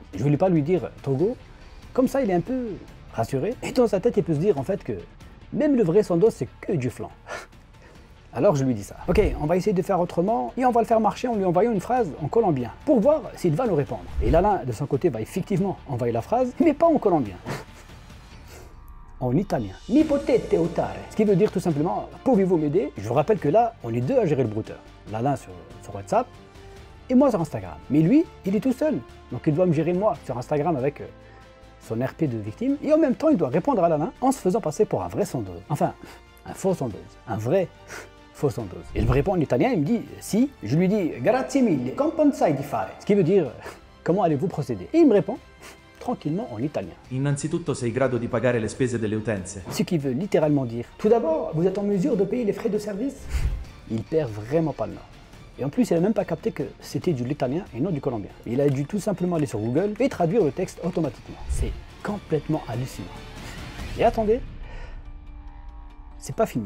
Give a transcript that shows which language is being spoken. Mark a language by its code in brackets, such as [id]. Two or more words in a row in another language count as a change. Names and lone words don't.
[fr] Je voulais pas lui dire Togo, comme ça il est un peu rassuré et dans sa tête il peut se dire en fait que même le vrai Sandoz c'est que du flan. Alors je lui dis ça. Ok, on va essayer de faire autrement et on va le faire marcher en lui envoyant une phrase en colombien pour voir s'il va nous répondre. Et l'Alain de son côté va effectivement envoyer la phrase, mais pas en colombien. En italien. [it] Mi potete aiutare. [fr] Ce qui veut dire tout simplement, pouvez-vous m'aider? Je vous rappelle que là, on est deux à gérer le brouteur. L'Alain sur WhatsApp et moi sur Instagram. Mais lui, il est tout seul. Donc il doit me gérer moi sur Instagram avec son RP de victime. Et en même temps, il doit répondre à l'Alain en se faisant passer pour un vrai Sandoz. Enfin, un faux Sandoz. Un vrai faux Sandoz. Il me répond en italien, il me dit si. Je lui dis [it] grazie mille, come pensai di fare. [fr] Ce qui veut dire comment allez-vous procéder? Et il me répond tranquillement en italien. [it] Innanzitutto sei in grado di pagare le spese delle utenze. [fr] Ce qui veut littéralement dire, tout d'abord, vous êtes en mesure de payer les frais de service? Il perd vraiment pas le nord. Et en plus, il n'a même pas capté que c'était de l'italien et non du colombien. Il a dû tout simplement aller sur Google et traduire le texte automatiquement. C'est complètement hallucinant. Et attendez, c'est pas fini.